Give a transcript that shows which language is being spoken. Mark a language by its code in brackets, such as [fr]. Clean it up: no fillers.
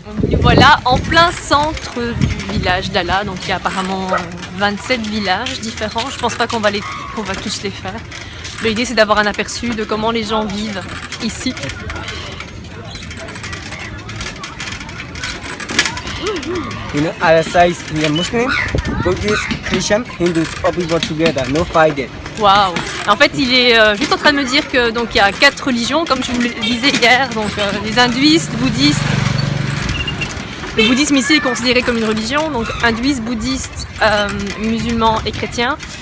[fr] Nous voilà en plein centre du village d'Ala, donc il y a apparemment 27 villages différents. Je pense pas qu'on va tous les faire. L'idée c'est d'avoir un aperçu de comment les gens vivent ici. [en] You know, other sides, we are Muslim, Buddhist, Christian, Hindus, all people together, no fighting. Waouh! [fr] En fait, il est juste en train de me dire que donc il y a 4 religions, comme je vous le disais hier, donc les hindouistes, bouddhistes. Le bouddhisme ici est considéré comme une religion, donc hindouistes, bouddhistes, musulmans et chrétiens.